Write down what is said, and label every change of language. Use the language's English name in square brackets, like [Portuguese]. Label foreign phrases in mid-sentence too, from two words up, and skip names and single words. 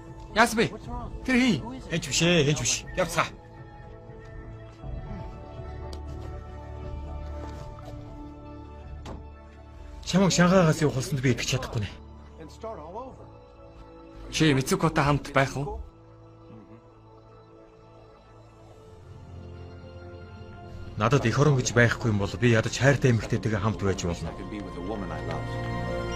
[Mongolian] Яас бэ? Тэр хий. Хэнч биш ээ, хэнч биш. Явцгаа. Чамайг Шанхайгаас явуулсанд би итгэж чадахгүй нэ. [English] And start all over. [Mongolian] Чи Мицукотой хамт байх уу? Надад эх орон гэж байхгүй юм бол би ядаж хайртай эмэгтэйтэйгээ хамт байж болно. [English] I could be with the woman I love.